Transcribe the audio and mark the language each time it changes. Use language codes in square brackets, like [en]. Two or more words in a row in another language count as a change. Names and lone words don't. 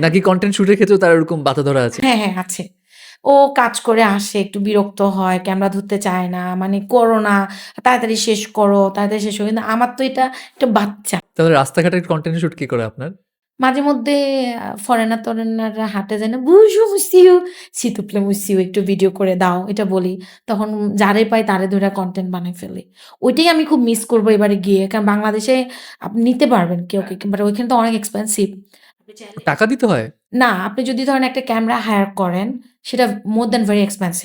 [bn] নাকি কনটেন্ট শুটের ক্ষেত্রেও তার এরকম বাধা ধরা আছে? হ্যাঁ, হ্যাঁ আছে। ও কাজ করে আসে, একটু বিরক্ত হয়, ক্যামেরা ধরতে চায় না। মানে করো না, তাড়াতাড়ি শেষ করো, তাড়াতাড়ি শেষ করো। কিন্তু আমার তো এটা একটা বাচ্চা। তাহলে রাস্তাঘাটের কনটেন্ট শুট কে করে আপনার? মাঝে মধ্যে ফরেনার-টরেনাররা হাঁটে যায় না? [fr] "Bonjour monsieur, s'il te plaît monsieur [bn] একটু ভিডিও করে দাও।" এটা বলি। তখন যারে পাই তারে ধইরা কনটেন্ট বানাই ফেলি। ওইটাই আমি খুব মিস করব এবারে গিয়ে। কারণ বাংলাদেশে আপনি নিতে পারবেন কেউ, বাট ওইখানে তো অনেক এক্সপেনসিভ। আপনি চাইলে টাকা দিতে হয়? না, আপনি যদি ধরেন একটা ক্যামেরা হায়ার করেন, সেটা [en] more than very expensive.